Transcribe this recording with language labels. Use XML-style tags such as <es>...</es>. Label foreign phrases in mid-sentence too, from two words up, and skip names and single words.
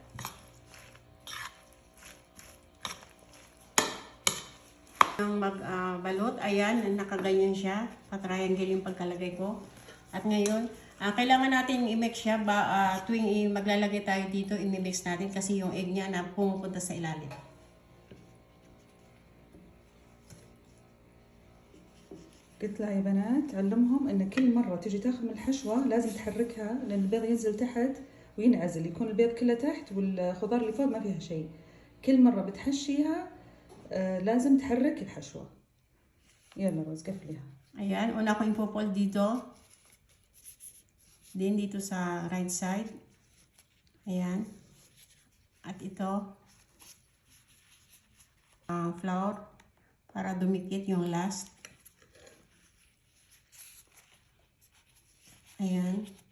<tl>Ang magbalot, ayan, nakaganyan siya. Pa-triangle yung pagkalagay ko. At ngayon, kailangan natin i-mix siya tuwing maglalagay tayo dito, i-mix natin kasi yung egg niya na pumupunta sa ilalim.</tl> <ar>قلت لها يا بنات علمهم ان كل مرة تجي تاخذ من الحشوة لازم تحركها، لان البيض ينزل تحت وينعزل، يكون البيض كله تحت والخضار اللي فوق ما فيها شيء. كل مرة بتحشيها لازم تحرك الحشوة. يلا روز قفليها.</ar> <tl>Ayan, una ko impopol dito. Din dito sa</tl> <en>right side.</en> <tl>Ayan. At ito. Flour para dumikit yung last. Ayan.</tl>